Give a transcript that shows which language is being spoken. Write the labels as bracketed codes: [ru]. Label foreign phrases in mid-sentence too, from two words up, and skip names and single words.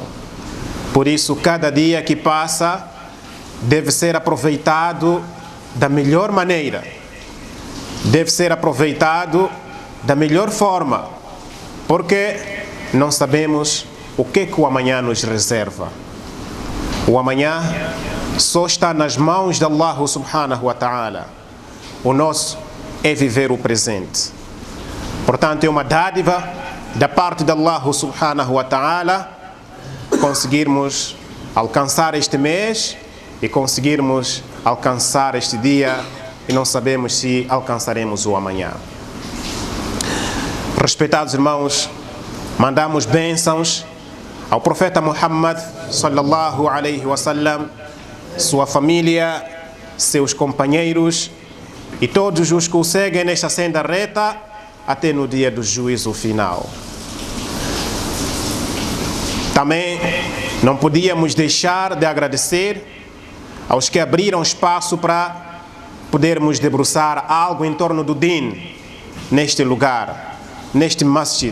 [pt] Por isso, cada dia que passa deve ser aproveitado da melhor maneira, deve ser aproveitado da melhor forma, porque não sabemos o que o amanhã nos reserva. O amanhã só está nas mãos de Allah [ar] سبحانه وتعالى. [pt] O nosso é viver o presente. Portanto, é uma dádiva da parte de Allah [ar] سبحانه وتعالى [pt] conseguirmos alcançar este mês e conseguirmos alcançar este dia, e não sabemos se alcançaremos o amanhã. Respeitados irmãos, mandamos bênçãos ao profeta Muhammad [ar] صلى الله عليه وسلم, [pt] sua família, seus companheiros e todos os que o seguem nesta senda reta até no dia do juízo final. Também não podíamos deixar de agradecer aos que abriram espaço para podermos debruçar algo em torno do Din neste lugar, neste masjid.